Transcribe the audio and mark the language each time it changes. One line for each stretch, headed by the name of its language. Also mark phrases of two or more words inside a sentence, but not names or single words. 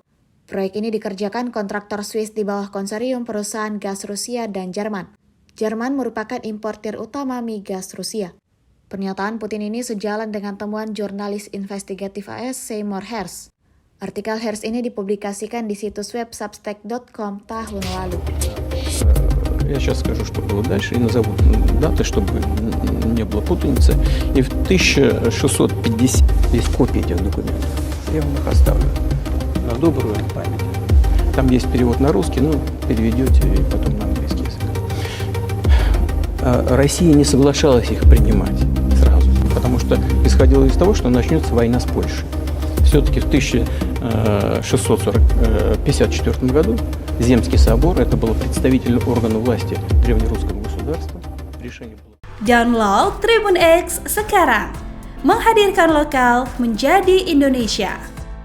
Indonesian: Proyek ini dikerjakan kontraktor Swiss di bawah konsorsium perusahaan gas Rusia dan Jerman. Jerman merupakan importir utama migas Rusia. Pernyataan Putin ini sejalan dengan temuan jurnalis investigatif AS Seymour Hersh. Artikel Hersh ini dipublikasikan di situs web substack.com tahun lalu.
Russian: Я сейчас скажу, что было дальше, и назову даты, чтобы не было путаницы. И в 1650 есть копии этих документов. Я вам их оставлю на добрую память. Там есть перевод на русский, переведете и потом на английский язык. Россия не соглашалась их принимать сразу, потому что исходила из того, что начнется война с Польшей. Все-таки в 1654 году Земский собор, это был представительный орган власти древнерусского государства. Решение было.
Indonesian: Download Tribun X sekarang, menghadirkan lokal menjadi Indonesia.